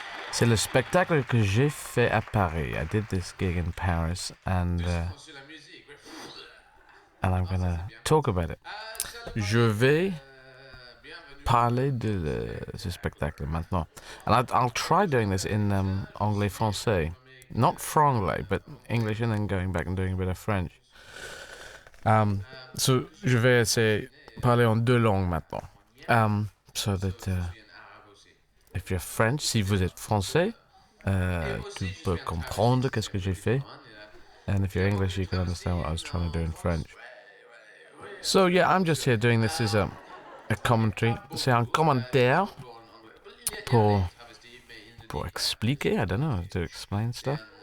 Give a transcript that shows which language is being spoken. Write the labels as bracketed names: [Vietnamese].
[French] C'est le spectacle que j'ai fait à Paris. [English] I did this gig in Paris, and I'm gonna talk about it. [French] Je vais parler de ce spectacle maintenant. [English] And I'll try doing this in anglais-français. Not franglais, but English, and then going back and doing a bit of French. So, [French] je vais essayer parler en deux langues maintenant. [English] So that if you're French, [French] si vous êtes français, tu peux comprendre qu'est-ce que j'ai fait. [English] And if you're English, you can understand what I was trying to do in French. So yeah, I'm just here doing this as a commentary. [French] C'est un commentaire pour expliquer, [English] I don't know, to explain stuff.